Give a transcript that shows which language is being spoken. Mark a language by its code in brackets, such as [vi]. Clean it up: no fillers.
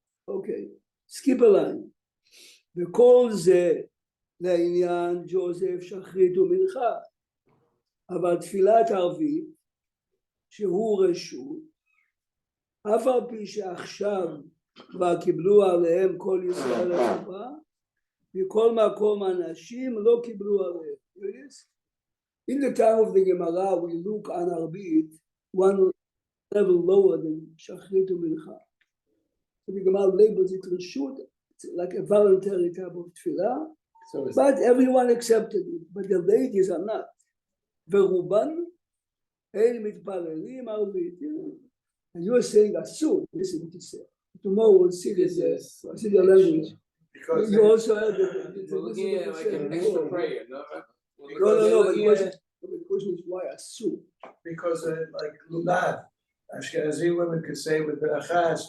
[he] Okay, skip a line. וכל זה לעניין ג'וזף שחרית ומנחה, אבל תפילת ערבית שהוא רשות, אף על פי שעכשיו כבר קיבלו עליהם כל ישראל החובה, מכל מקום אנשים לא קיבלו עליהם. [en] In the time of the Gemara we look on ערבית one level lower than שחרית ומנחה. So the Gemara labels it רשות, like a voluntary type of תפילה. But everyone accepted it, but the ladies are not. [he] ורובן אין מתפללים ערבית. [en] And you are saying asur, listen what you say. Tomorrow we'll see this, see the language. Because You also have We're looking at like an extra prayer, no? No, but the question is why asur? because like lulav, Ashkenazi women could say with beracha.